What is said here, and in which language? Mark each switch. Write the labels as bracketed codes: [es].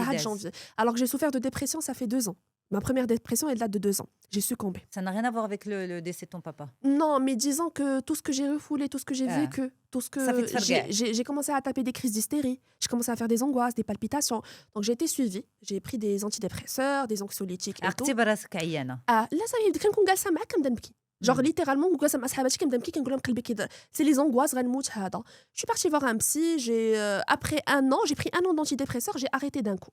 [fr] Janvier. Alors que j'ai souffert de dépression, ça fait 2 ans. Ma première dépression, elle date de 2 ans. J'ai succombé. Ça n'a rien à voir avec le décès de ton papa. Non, mais disons que tout ce que j'ai refoulé, tout ce que j'ai vécu, tout ce Ça fait que te faire j'ai commencé à taper des crises d'hystérie, j'ai commencé à faire des angoisses, des palpitations. Donc j'ai été suivie, j'ai pris des antidépresseurs, des anxiolytiques et tout. [ar] عقتي براسك عيانه. لا صافي كنكون جالسه معاك كنبدا نبكي. Genre littéralement جالسه مع صحاباتي كنبدا نبكي كنقول لهم قلبي كيضرب. [fr] C'est les angoisses غنموت هذا. Je suis partie voir un psy, après 1 an, j'ai pris 1 an d'antidépresseurs, j'ai arrêté d'un coup.